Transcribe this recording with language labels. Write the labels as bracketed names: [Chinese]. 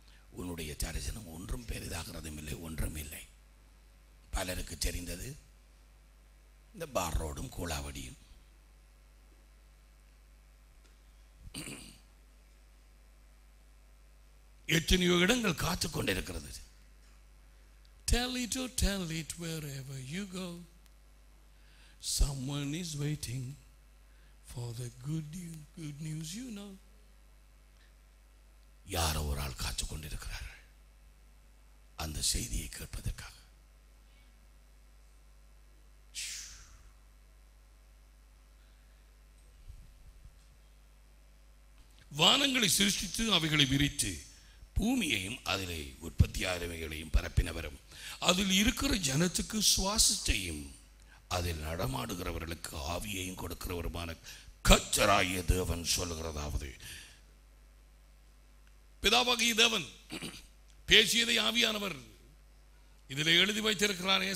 [Tamil] உன்னுடைய தரிசனம் ஒன்றும் பெரிதாகிறதும் இல்லை, ஒன்றும் இல்லை. பலருக்கு தெரிந்தது இந்த பார் ரோடும் கூலாவடியும். எத்தனையோ இடங்கள் காத்து கொண்டிருக்கிறது. [English] Tell it or tell it wherever you go. Someone is waiting for the good news you know. [Tamil] யாரோ ஒரு ஆள் காத்து கொண்டிருக்கிறார்கள் அந்த செய்தியை கேட்பதற்காக. வானங்களை சிருஷ்டித்து அவைகளை விரித்து பூமியையும் அதிலே உற்பத்தியானவைகளையும் பரப்பினவரும் அதில் இருக்கிற ஜனத்துக்கு சுவாசத்தையும் அதில் நடமாடுகிறவர்களுக்கு ஆவியையும் கொடுக்கிறவருமான கர்த்தராகிய தேவன் சொல்லுகிறதாவது, பிதாவாகிய தேவன் பேசியதை ஆவியானவர் இதில் எழுதி வைத்திருக்கிறார்.